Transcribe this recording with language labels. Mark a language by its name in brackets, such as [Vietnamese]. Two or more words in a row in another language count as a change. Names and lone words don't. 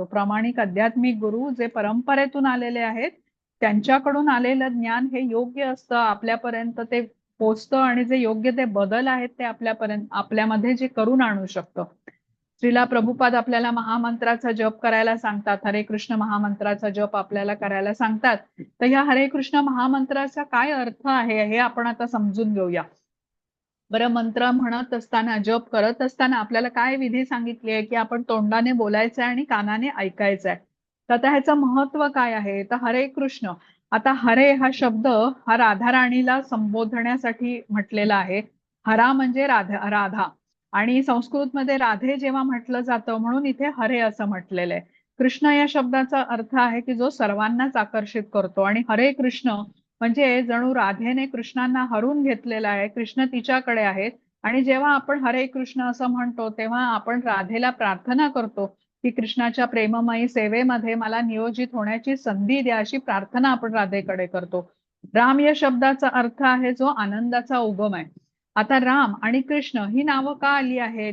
[Marathi] प्रामाणिक आध्यात्मिक गुरु जे परंपरेतून आलेले आहेत त्यांच्याकडून आलेलं ज्ञान हे योग्य असतं, आपल्यापर्यंत ते पोचतं आणि जे योग्य ते बदल आहेत ते आपल्यामध्ये जे करून आणू शकतं. श्रीला प्रभुपाद आपल्याला महामंत्राचा जप करायला सांगतात. हरे कृष्ण महामंत्राचा जप आपल्याला करायला सांगतात. तर ह्या हरे कृष्ण महामंत्राचा काय अर्थ आहे हे आपण आता समजून घेऊया. बरं, मंत्र म्हणत असताना, जप करत असताना आपल्याला काय विधी सांगितली आहे, की आपण तोंडाने बोलायचंय आणि कानाने ऐकायचंय. तर आता ह्याचं महत्व काय आहे? तर हरे कृष्ण. आता हरे हा शब्द हा राधा राणीला संबोधण्यासाठी म्हटलेला आहे. हरा म्हणजे राधा राधा. आणि संस्कृतमध्ये राधे जेव्हा म्हटलं जातं म्हणून इथे हरे असं म्हटलेलं आहे. कृष्ण या शब्दाचा अर्थ आहे की जो सर्वांनाच आकर्षित करतो, आणि हरे कृष्ण म्हणजे जणू राधेने कृष्णांना हरून घेतलेला आहे, कृष्ण तिच्याकडे आहेत. आणि जेव्हा आपण हरे कृष्ण असं म्हणतो तेव्हा आपण राधेला प्रार्थना करतो की कृष्णाच्या प्रेममयी सेवेमध्ये मला नियोजित होण्याची संधी द्या, अशी प्रार्थना आपण राधेकडे करतो. राम या शब्दाचा अर्थ आहे जो आनंदाचा उगम आहे. आता राम आणि कृष्ण ही नावं का आली आहेत?